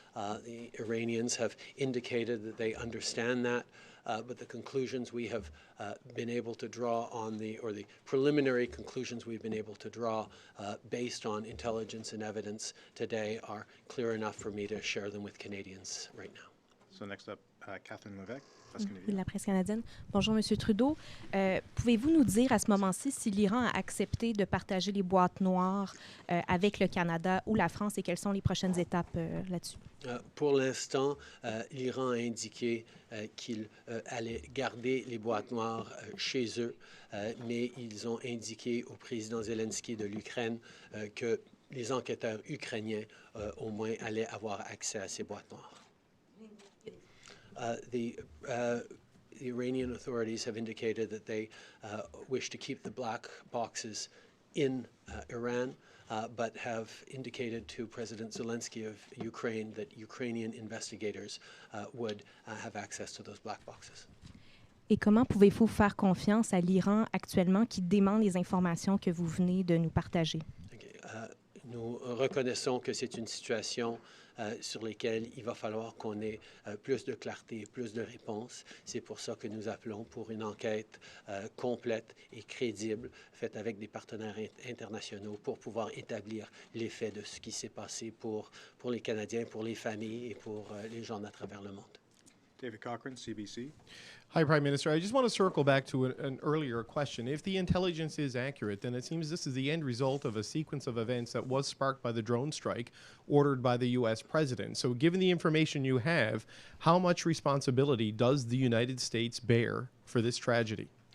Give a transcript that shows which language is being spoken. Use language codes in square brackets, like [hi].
[en] The Iranians have indicated that they understand that, but the conclusions we have been able to draw on the preliminary conclusions we've been able to draw based on intelligence and evidence today are clear enough for me to share them with Canadians right now. So next up, Catherine Levesque, [fr] La presse canadienne. Bonjour, M. Trudeau. Pouvez-vous nous dire à ce moment-ci si l'Iran a accepté de partager les boîtes noires avec le Canada ou la France et quelles sont les prochaines étapes là-dessus? Pour l'instant, l'Iran a indiqué qu'il allait garder les boîtes noires chez eux, mais ils ont indiqué au président Zelensky de l'Ukraine que les enquêteurs ukrainiens, au moins, allaient avoir accès à ces boîtes noires. [en] The Iranian authorities have indicated that they wish to keep the black boxes in Iran, but have indicated to President Zelensky of Ukraine that Ukrainian investigators would have access to those black boxes. [fr] Et comment pouvez-vous faire confiance à l'Iran actuellement qui demande les informations que vous venez de nous partager? Nous reconnaissons que c'est une situation sur lesquelles il va falloir qu'on ait plus de clarté, plus de réponses. C'est pour ça que nous appelons pour une enquête complète et crédible, faite avec des partenaires internationaux pour pouvoir établir les faits de ce qui s'est passé pour les Canadiens, pour les familles et pour les gens à travers le monde. [en] David Cochrane, CBC. Hi, Prime Minister. I just want to circle back to an earlier question. If the intelligence is accurate, then it seems this is the end result of a sequence of events that was sparked by the drone strike ordered by the U.S. president. So given the information you have, how much responsibility does the United States bear for this tragedy?